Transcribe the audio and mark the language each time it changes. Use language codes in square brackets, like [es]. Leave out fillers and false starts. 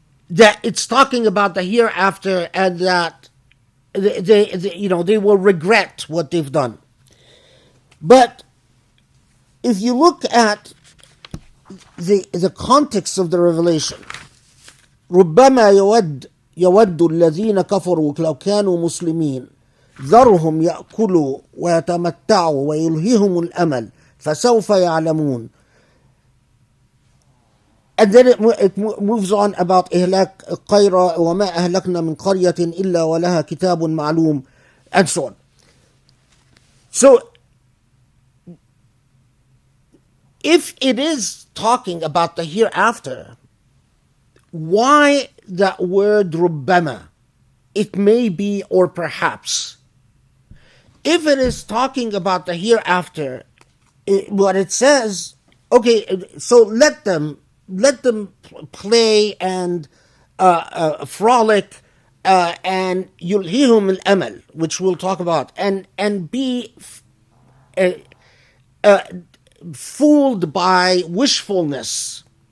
[en] That it's talking about the hereafter, and that they will regret what they've done. But if you look at the context of the revelation, [ar] ربما يود الذين كفروا لو كانوا مسلمين ذرهم يأكلوا ويتمتعوا ويلههم الأمل فسوف يعلمون. [en] And then it moves on about [ar] إهلاك قيرة وما أهلكنا من قرية إلا ولها كتاب معلوم, [en] and so on. So if it is talking about the hereafter, why that word ربما? It may be, or perhaps. If it is talking about the hereafter, what it says, okay, so let them play and frolic, and [ar] يلهيهم الأمل, [en] which we'll talk about, and be fooled by wishfulness.